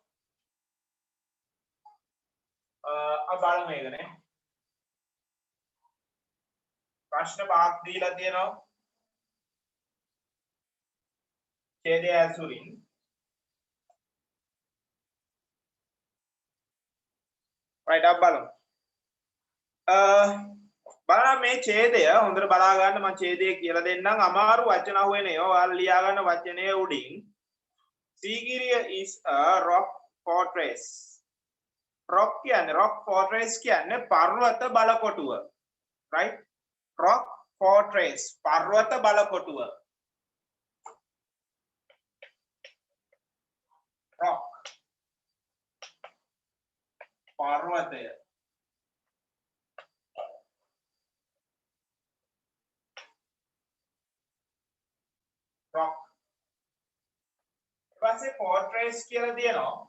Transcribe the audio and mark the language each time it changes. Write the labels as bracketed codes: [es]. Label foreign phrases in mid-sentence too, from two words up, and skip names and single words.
[si] බලමු මේකනේ ප්‍රශ්න පහක් දීලා තියෙනවා ඡේදය ඇසුරින් [en] right up [si] බලමු බලන්න මේ ඡේදය හොඳට බලා ගන්න මම ඡේදය කියලා දෙන්නම් අමාරු වචන අහුවෙන ඒවා ඔයාලා ලියා ගන්න වචනයේ උඩින් සීගිරිය [en] is a rock fortress rock fortress [si] කියන්නේ පර්වත බලකොටුව [en] right rock fortress [si] පර්වත බලකොටුව rock පර්වතය rock ඊපස්සේ fortress කියලා තියෙනවා